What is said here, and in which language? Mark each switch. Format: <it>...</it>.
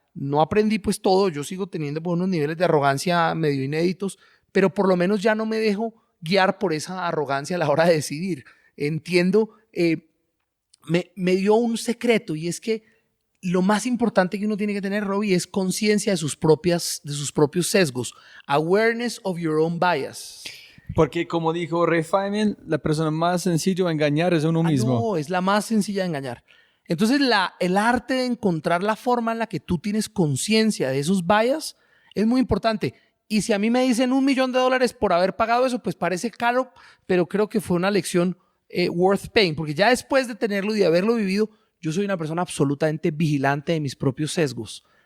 <es>No aprendí pues todo, yo sigo teniendo unos niveles de arrogancia medio inéditos, pero por lo menos ya no me dejo guiar por esa arrogancia a la hora de decidir. Entiendo, me dio un secreto, y es que lo más importante que uno tiene que tener, Robbie, es conciencia de sus propios sesgos.</es> <en>Awareness of your own bias.</en> <es>Porque como dijo Ray Feynman, la persona más sencilla de engañar es uno mismo. No, es la más sencilla de engañar. Entonces, el arte de encontrar la forma en la que tú tienes conciencia de esos bias es muy importante. Y si a mí me dicen $1,000,000 por haber pagado eso, pues parece caro, pero creo que fue una lección</es> <en>worth paying,</en> <es>porque ya después de tenerlo y de haberlo vivido, yo soy una persona absolutamente vigilante de mis propios sesgos.</es>